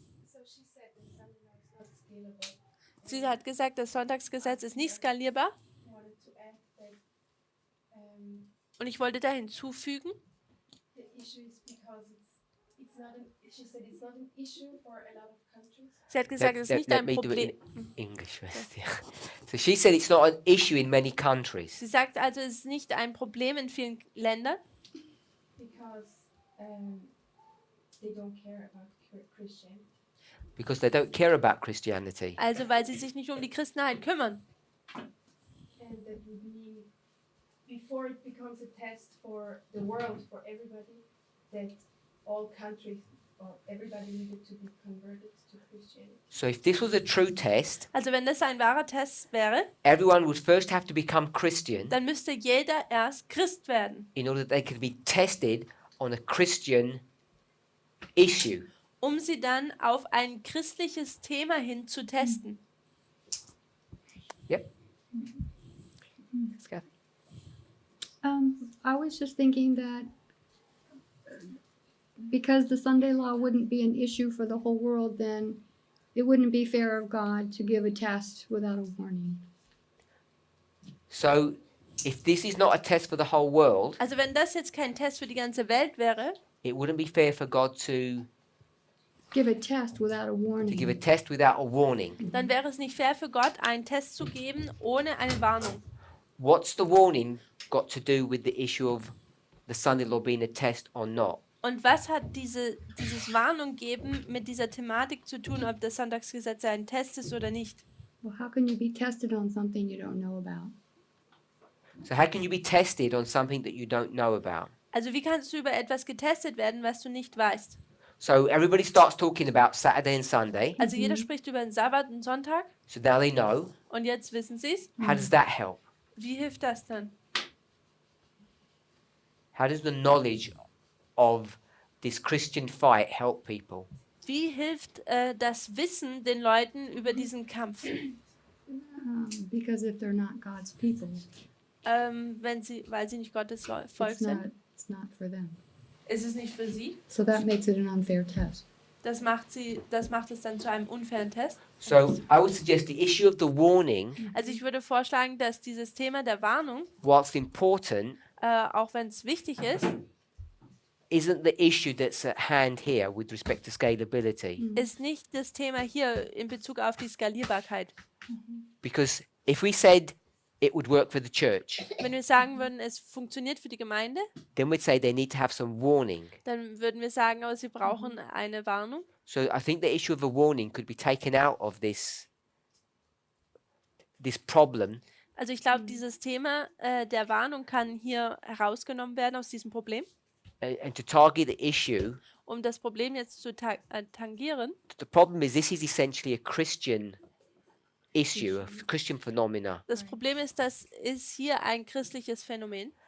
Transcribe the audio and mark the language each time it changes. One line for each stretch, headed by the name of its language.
English: So she said that Sunday law is not scalable.
German: Sie hat gesagt, das Sonntagsgesetz ist nicht skalierbar.
English: I wanted to add that
German: Und ich wollte da hinzufügen,
English: the issue is because it's not an. She said it's not an issue for a lot of countries.
German: sie hat gesagt, es ist nicht
English: let
German: ein
English: me do it
German: Problem.
English: in English first. Yeah. So she said it's not an issue in many countries
German: Sie sagt also, es ist nicht ein Problem in vielen Ländern,
English: Because they don't care about Christianity. because they don't care about Christianity.
German: also weil sie sich nicht um die Christenheit kümmern.
English: And that would mean, before it becomes a test for the world, for everybody, that all countries or everybody needed to be converted to Christianity. So if this was a true test,
German: Also wenn das ein wahrer Test wäre,
English: everyone would first have to become Christian
German: dann müsste jeder erst Christ werden,
English: in order that they could be tested on a Christian issue.
German: um sie dann auf ein christliches Thema hin zu testen.
English: Yep. Let's go. I was just thinking that because the Sunday law wouldn't be an issue for the whole world, then it wouldn't be fair of God to give a test without a warning. So if this is not a test for the whole world,
German: Also wenn das jetzt kein Test für die ganze Welt wäre,
English: it wouldn't be fair for God to Give a test without a give a warning. test without a warning.
German: dann wäre es nicht fair für Gott, einen Test zu geben ohne eine Warnung.
English: What's the warning got to do with the issue of the Sunday law being a test or not?
German: Und was hat dieses Warnung geben mit dieser Thematik zu tun, ob das Sonntagsgesetz ein Test ist oder nicht?
English: Well, how can you be tested on something you don't know about? So how can you be tested on something that you don't know about?
German: Also wie kannst du über etwas getestet werden, was du nicht weißt?
English: So everybody starts talking about Saturday and Sunday.
German: Also jeder spricht über den Sabbat und Sonntag
English: So now they know.
German: und jetzt wissen sie es.
English: How does that help?
German: Wie hilft das dann?
English: How does the knowledge of this Christian fight help people?
German: Wie hilft das Wissen den Leuten über diesen Kampf?
English: Because if they're not God's people,
German: Weil sie nicht Gottes Volk sind?
English: it's not for them.
German: Ist es nicht für sie?
English: So that makes it an unfair test.
German: Das macht es dann zu einem unfairen Test.
English: So I would suggest the issue of the warning,
German: Also ich würde vorschlagen, dass dieses Thema der Warnung,
English: whilst important,
German: auch wenn es wichtig ist,
English: isn't the issue that's at hand here with respect to scalability.
German: ist nicht das Thema hier in Bezug auf die Skalierbarkeit.
English: Because if we said it would work for the church,
German: Wenn wir sagen würden, es funktioniert für die Gemeinde,
English: then we'd say they need to have some warning.
German: dann würden wir sagen, aber sie brauchen eine Warnung.
English: So I think the issue of a warning could be taken out of this problem,
German: Also ich glaube, dieses Thema der Warnung kann hier herausgenommen werden aus diesem Problem,
English: and to target the issue.
German: um das Problem jetzt zu tangieren.
English: The problem is this is essentially a Christian issue, a Christian phenomena.
German: Das Problem ist, das ist hier ein christliches Phänomen